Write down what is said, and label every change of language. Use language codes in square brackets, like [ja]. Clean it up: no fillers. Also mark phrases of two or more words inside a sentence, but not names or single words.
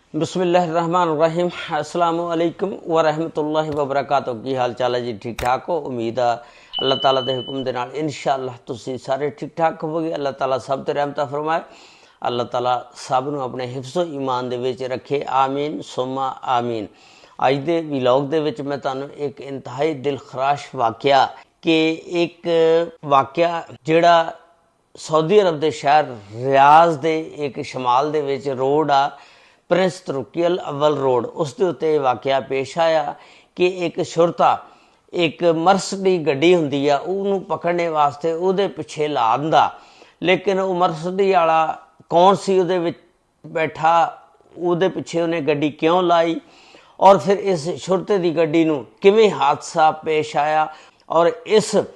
[ar] بسم الله الرحمن الرحيم السلام عليكم ورحمة الله وبركاته. [pa] کی حال چال ہے جی؟ ٹھیک ٹھاک ہو؟ امید ہے اللہ تعالیٰ کے حکم کے نال انشاءاللہ تسیں سارے ٹھیک ٹھاک ہووو گے. اللہ تعالیٰ سب تے رحمت فرمائے۔ اللہ تعالیٰ سب نوں اپنے حفظو ایمان دے وچ رکھے. [ar] آمين ثم آمين. [pa] اج دے ولاگ دے وچ میں تہانوں ایک انتہائی دلخراش واقعہ کہ ایک واقعہ جہڑا سعودی عرب کے شہر ریاض کے ایک شمال دے وچ روڈ آ پرنس ترکی اول روڈ، اس دے اتے واقعہ پیش آیا کہ ایک شرطہ ایک مرسڈی گڈی ہندی آ اہنوں پکڑنے واسطے اہدے پچھے لا دندا، لیکن وہ مرسڈی والا کون سی اہدے وچ بیٹھا، اہدے پچھے اہنے گڈی کیوں لائی اور پھر اس شرطے کی گڈی نوں کویں حادثہ پیش آیا اور اس